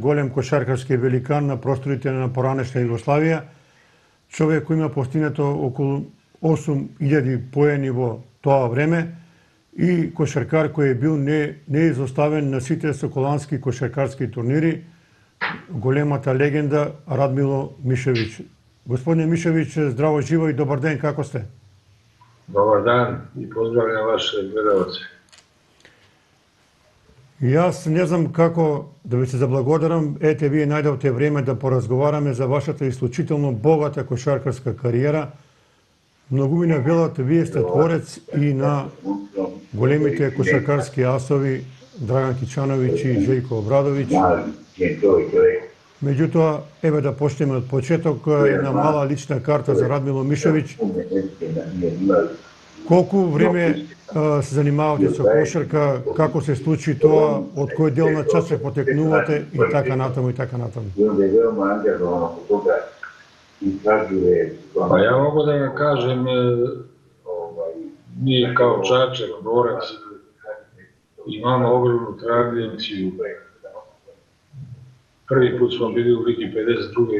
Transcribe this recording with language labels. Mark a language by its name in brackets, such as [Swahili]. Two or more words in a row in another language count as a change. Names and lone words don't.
[Macedonian] голем кошаркарски великан на просторите на поранешна Југославија, човек кој има постигнато околу 8000 поени во тоа време и кошаркар кој е бил неизоставен на сите соколански кошаркарски турнири, големата легенда Радмило Мишевиќ. Господине Мишевиќ, здраво живо и добар ден, како сте? [Serbian] Добар дан и поздравljam vaše gledalce. [Macedonian] Јас не знам како да ви се заблагодарам. Ете, вие најдовте време да поразговараме за вашата исклучително богата кошаркарска кариера. Многумина велат, вие сте творец и на големите кошаркарски асови Драган Кичановиќ и Željko Obradović. Меѓутоа, еве да почнеме од почеток, една мала лична карта за Радмило Мишевиќ. Колку време се занимавате со кошарка, како се случи тоа, од кој дел на Чачак потекнувате и така натаму и така натаму? [Serbian] Pa ja mogu da vam kažem, mi kao Čačak, borac, imamo ogromnu tradiciju. Prvi put smo bili u Ligi 52.